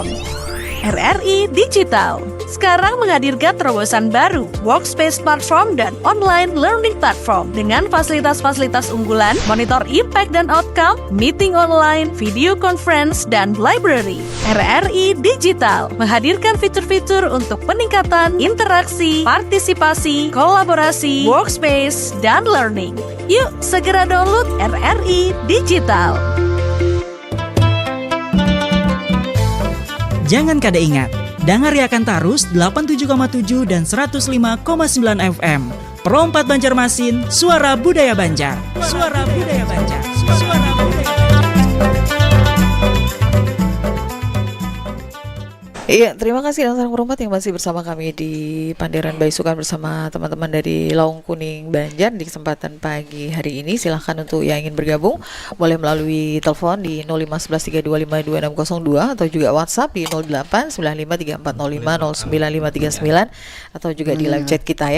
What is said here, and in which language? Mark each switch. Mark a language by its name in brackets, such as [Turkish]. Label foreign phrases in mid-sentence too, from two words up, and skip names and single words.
[Indonesian] RRI Digital sekarang menghadirkan terobosan baru, [English] workspace platform [Indonesian] dan [English] online learning platform [Indonesian] dengan fasilitas-fasilitas unggulan, [English] monitor impact [Indonesian] dan outcome, [English] meeting online, video conference, [Indonesian] dan library. RRI Digital menghadirkan fitur-fitur untuk peningkatan interaksi, partisipasi, kolaborasi, workspace, dan learning. Yuk, segera download RRI Digital. [Banjar] Jangan kada ingat, Dangariakan Tarus 87,7 dan 105,9 FM. [Indonesian] Pro 4 Banjarmasin, Suara Budaya Banjar. Suara Budaya Banjar. Suara Budaya Banjar. Iya, terima kasih Sarang Perempat yang masih bersama kami di Panderan Baisukan bersama teman-teman dari Laung Kuning Banjar di kesempatan pagi hari ini. Silahkan untuk yang ingin bergabung boleh melalui telepon di 051132522602 atau juga WhatsApp di 08953405095539 atau juga di live chat kita ya.